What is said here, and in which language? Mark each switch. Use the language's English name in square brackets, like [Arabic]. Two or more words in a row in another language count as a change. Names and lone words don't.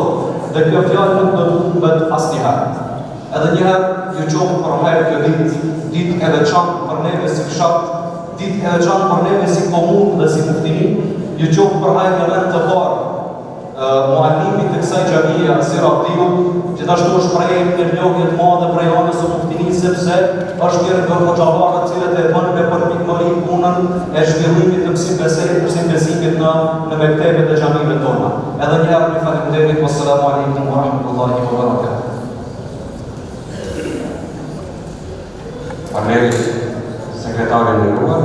[Albanian] Dhe kjo fjalë nuk do të humbet asnjëherë. Edhe njëherë ju qof për herë kjo ditë e veçantë për neve si fshat, ditë e veçantë për neve si komunë dhe si muftini, ju qof për hajrën të parë muallimit të kësaj xhamie Azir Abdiu, gjithashtu është prej një logje të madhe prej anës së muftinisë, sepse është një nga hoxhallarët të cilët e bën me përpikmëri punën e zhvillimit të mësimbesimit në mektebet e xhamive tona. Edhe një herë ju falenderoj. [Arabic] والسلام عليكم ورحمة الله وبركاته. [Albanian] Faleminderit sekretarin e nderuar.